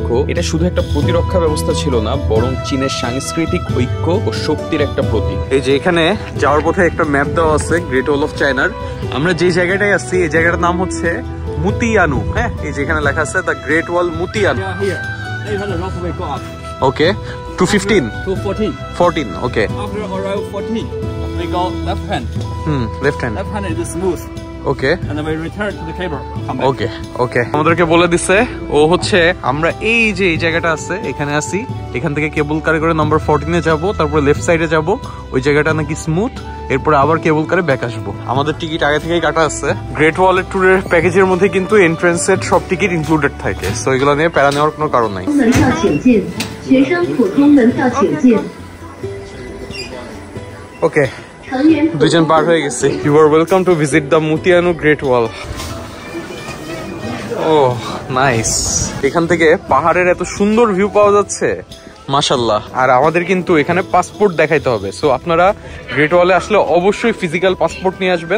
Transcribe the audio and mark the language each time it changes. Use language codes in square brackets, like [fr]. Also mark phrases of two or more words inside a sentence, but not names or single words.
[bn] এটা শুধু একটা প্রতিরক্ষা ব্যবস্থা ছিল না, বরং চীনের সাংস্কৃতিক ঐক্য ও শক্তির একটা প্রতীক। এই যে এখানে যাওয়ার পথে একটা ম্যাপ দেওয়া আছে গ্রেট ওয়াল অফ চায়নার। আমরা যে জায়গাটায় আসছি এই জায়গাটার নাম হচ্ছে মুতিয়ানু। হ্যাঁ, এই যে এখানে লেখা আছে দ্য গ্রেট ওয়াল মুতিয়ানু। ওকে, 215 214 ওকে। [en] After arrive 14, we go left hand. left hand. Left hand is smooth. ওকে, And then we return to the cable. Come back. okay okay. [bn] আমাদেরকে বলে দিছে ও হচ্ছে আমরা এই যে এই জায়গাটা আছে এখানে আসি, এখান থেকে [en] cable car [bn] করে নাম্বার 14-এ যাব, তারপরে [en] left side [bn] যাব, ওই জায়গাটা নাকি স্মুথ, এরপরে আবার [en] cable car [bn] ব্যাক আসবো। আমাদের টিকিট আগে থেকেই কাটা আছে। গ্রেট ওয়ালের ট্যুরের প্যাকেজের মধ্যে কিন্তু এন্ট্রান্সের সব টিকিট ইনক্লুডেড থাকে, সো এগুলো নিয়ে প্যারা নেওয়ার কোনো কারণ নাই। [zh] 门票请进，学生普通门票请进。 [bn] ওকে, দুইজন পার হয়ে গেছে। [en] You are welcome to visit the Mutianyu Great Wall. oh nice, [bn] এখান থেকে পাহাড়ের এত সুন্দর ভিউ পাওয়া যাচ্ছে, মাশাল্লাহ। আর আমাদের কিন্তু এখানে পাসপোর্ট দেখাইতে হবে, সো আপনারা গ্রেট ওয়ালে আসলে অবশ্যই [en] physical passport [bn] নিয়ে আসবেন।